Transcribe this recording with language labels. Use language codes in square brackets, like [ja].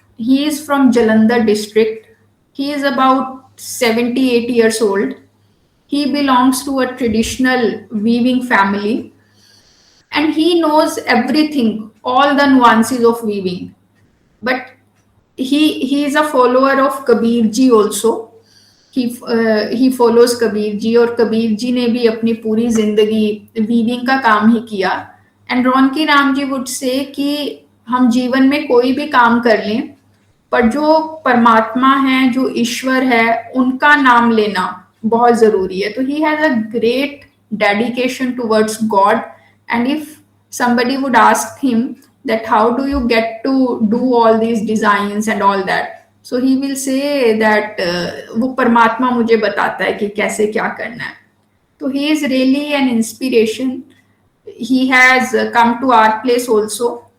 [en] He is from Jalandhar district. He is about 78 years old. He belongs to a traditional weaving family, and he knows everything, all the nuances of weaving. But he is a follower of Kabir ji also. He follows [hi] Kabir ji, और कबीर जी ने भी अपनी पूरी जिंदगी weaving का काम ही किया. And Raunaki Ram ji [en] would say [hi] कि हम जीवन में कोई भी काम कर लें, पर जो परमात्मा है, जो ईश्वर है, उनका नाम लेना बहुत जरूरी है. [en] तो he has a great dedication towards God. And if somebody would ask him that how do you get to do all these designs and all that, so he will say that [hi] वो परमात्मा मुझे बताता है कि कैसे क्या करना है. [en] तो he is really an inspiration. He has come to our place also.